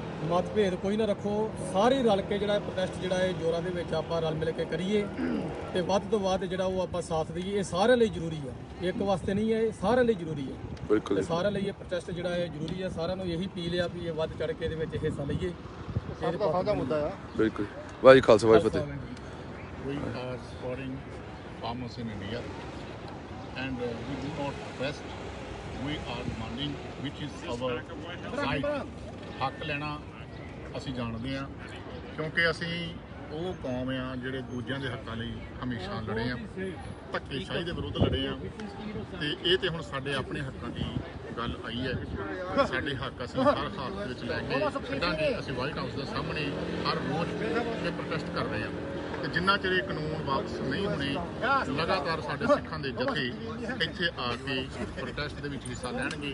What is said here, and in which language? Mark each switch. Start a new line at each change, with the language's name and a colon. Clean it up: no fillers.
Punjabi: ਮਤਭੇਦ ਕੋਈ ਨਾ ਰੱਖੋ, ਸਾਰੇ ਰਲ ਕੇ ਜਿਹੜਾ ਪ੍ਰੋਟੈਸਟ ਜਿਹੜਾ ਇਹ ਜ਼ੋਰਾਂ ਦੇ ਵਿੱਚ ਆਪਾਂ ਰਲ ਮਿਲ ਕੇ ਕਰੀਏ ਤੇ ਵੱਧ ਤੋਂ ਵੱਧ ਜਿਹੜਾ ਉਹ ਆਪਾਂ ਸਾਥ ਦਈਏ। ਇਹ ਸਾਰਿਆਂ ਲਈ ਜ਼ਰੂਰੀ ਆ, ਇੱਕ ਵਾਸਤੇ ਨਹੀਂ ਹੈ, ਇਹ ਸਾਰਿਆਂ ਲਈ ਜ਼ਰੂਰੀ ਹੈ। ਬਿਲਕੁਲ ਤੇ ਸਾਰਿਆਂ ਲਈ ਇਹ ਪ੍ਰੋਟੈਸਟ ਜਿਹੜਾ ਹੈ ਜ਼ਰੂਰੀ ਹੈ। ਸਾਰਿਆਂ ਨੂੰ ਇਹੀ ਅਪੀਲ ਆ ਵੀ ਇਹ ਵੱਧ ਚੜ ਕੇ ਇਹਦੇ ਵਿੱਚ ਹਿੱਸਾ ਲਈਏ। ਸਭ ਦਾ ਸਾਂਝਾ ਮੁੱਦਾ ਆ। ਬਿਲਕੁਲ। ਵਾਹਿਗੁਰੂ ਜੀ ਖਾਲਸਾ ਵਾਹਿਗੁਰੂ ਫਤਿਹ।
English: We are supporting farmers in India and we do not protest. We are demanding which is our right.
Punjabi: ਹੱਕ ਲੈਣਾ ਅਸੀਂ ਜਾਣਦੇ ਹਾਂ ਕਿਉਂਕਿ ਅਸੀਂ ਉਹ ਕੌਮ ਆ ਜਿਹੜੇ ਦੂਜਿਆਂ ਦੇ ਹੱਕਾਂ ਲਈ ਹਮੇਸ਼ਾ ਲੜੇ ਆ, ਧੱਕੇਸ਼ਾਹੀ ਦੇ ਵਿਰੁੱਧ ਲੜੇ ਆ। ਤੇ ਇਹ ਤੇ ਹੁਣ ਸਾਡੇ ਆਪਣੇ ਹੱਕਾਂ ਦੀ ਗੱਲ ਆਈ ਹੈ। ਸਾਡੇ ਹੱਕ ਅਸੀਂ ਹਰ ਹਾਲਤ ਵਿੱਚ ਲੈ ਕੇ ਛੱਡਾਂਗੇ। ਅਸੀਂ ਵਾਈਟ ਹਾਊਸ ਦੇ ਸਾਹਮਣੇ ਹਰ ਰੋਜ਼ ਇਹ ਪ੍ਰੋਟੈਸਟ ਕਰ ਰਹੇ ਹਾਂ ਤੇ ਜਿੰਨਾ ਚਿਰ ਇਹ ਕਾਨੂੰਨ ਵਾਪਸ ਨਹੀਂ ਹੋਣੇ, ਲਗਾਤਾਰ ਸਾਡੇ ਸਿੱਖਾਂ ਦੇ ਜਥੇ ਇੱਥੇ ਆ ਕੇ ਪ੍ਰੋਟੈਸਟ ਦੇ ਵਿੱਚ ਹਿੱਸਾ ਲੈਣਗੇ।